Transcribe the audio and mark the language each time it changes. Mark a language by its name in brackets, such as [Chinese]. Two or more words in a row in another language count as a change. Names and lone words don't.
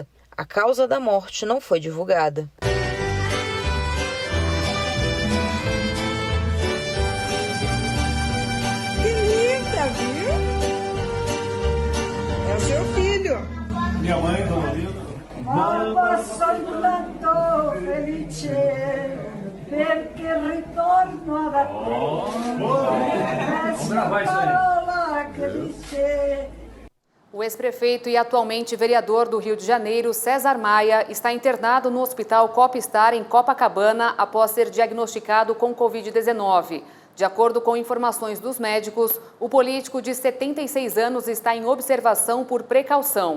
[Portuguese] A causa da morte não foi divulgada. Que linda, viu? É o seu filho. Minha mãe, Dona Olinda. [Italian] Mamma sono tanto felice perché ritorno da te. Parola che dice. [Portuguese] O ex-prefeito e atualmente vereador do Rio de Janeiro, César Maia, está internado no Hospital Copstar em Copacabana após ser diagnosticado com Covid-19. De acordo com informações dos médicos, o político de 76 anos está em observação por precaução.